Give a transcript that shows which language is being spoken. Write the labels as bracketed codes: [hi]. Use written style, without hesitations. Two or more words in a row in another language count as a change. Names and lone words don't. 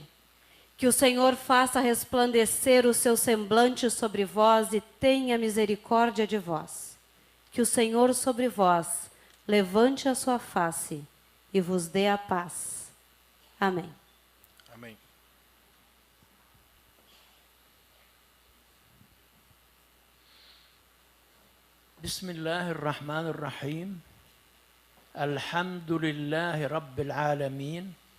[pt] Que o Senhor faça resplandecer o seu semblante sobre vós e tenha misericórdia de vós. Que o Senhor sobre vós levante a sua face e vos dê a paz. Amém. Amém. [ar] بسم الله الرحمن الرحيم الحمد لله رب العالمين